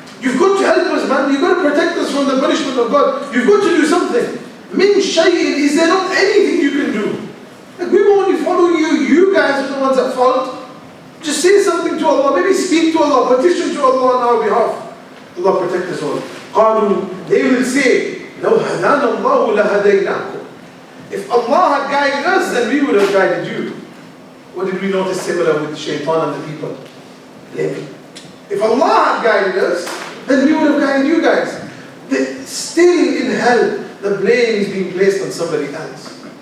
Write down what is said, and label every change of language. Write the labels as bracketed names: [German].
[English] You've got to help us, man. You've got to protect us from the punishment of God. You've got to do something. [Arabic] مِنْ شَيْءٍ, [English] is there not anything you can do? Like, we were only following you. You guys are the ones at fault. Just say something to Allah. Maybe speak to Allah. Petition to Allah on our behalf. Allah protect us all. [Arabic] قَالُوا, [English] they will say, [Arabic] لَوْ هَدَانَ اللَّهُ لَهَدَيْنَاكُمْ. [English] If Allah had guided us, then we would have guided you. What did we notice similar with Shaytan and the people? Blaming. If Allah had guided us, then we would have guided you guys. Still in hell, the blame is being placed on somebody else.